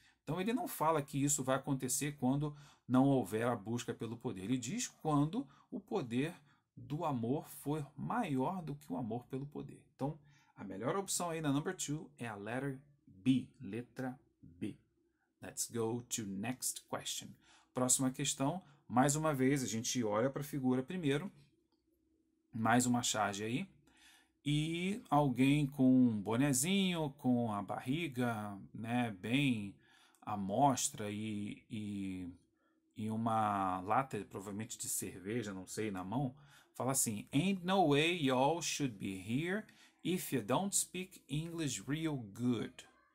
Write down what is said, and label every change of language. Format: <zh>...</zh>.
<pt>Então ele não fala que isso vai acontecer quando não houver a busca pelo poder. Ele diz quando o poder do amor for maior do que o amor pelo poder. Então, a melhor opção aí na number 2 é a letter B, letra B.</pt> <en>Let's go to next question.</en> <pt>Próxima questão, mais uma vez, a gente olha para a figura primeiro, mais uma charge aí, e alguém com um bonezinho, com a barriga, né, bem à mostra e uma lata, provavelmente de cerveja, não sei, na mão, fala assim:</pt> <en>Ain't no way y'all should be here if you don't speak English real good.</en>